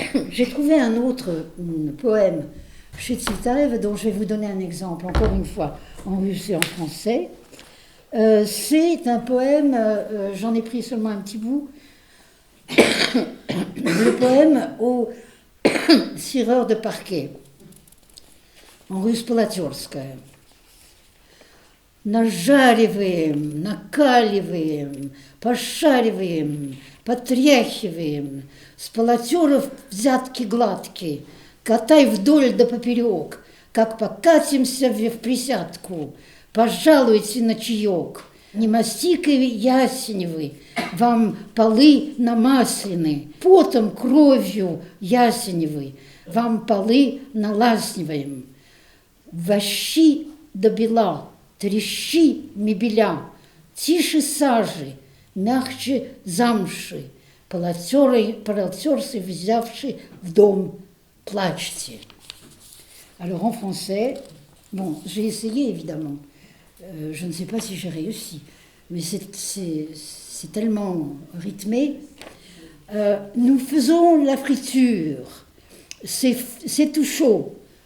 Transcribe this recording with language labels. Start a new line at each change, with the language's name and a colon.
French: J'ai trouvé un autre poème chez Tsvetaeva dont je vais vous donner un exemple, encore une fois, en russe et en français. C'est un poème, j'en ai pris seulement un petit bout, le poème au cireur de parquet, en russe Полотёрская.
Russian: Нажариваем, накаливаем, пошариваем, потряхиваем, с полотеров взятки гладкие, катай вдоль да поперек, как покатимся в присядку, пожалуйте на чаек. Не мастикой ясеневой вам полы намаслены, потом, кровью ясеневой вам полы наласниваем. Вощи до бела, трещи мебеля, тише сажи, мягче замши, полотерцы, взявши в дом, плачьте.
French: Alors en français, bon, j'ai essayé évidemment. Je ne sais pas si j'ai réussi, mais c'est tellement rythmé. Nous faisons la friture, c'est tout chaud.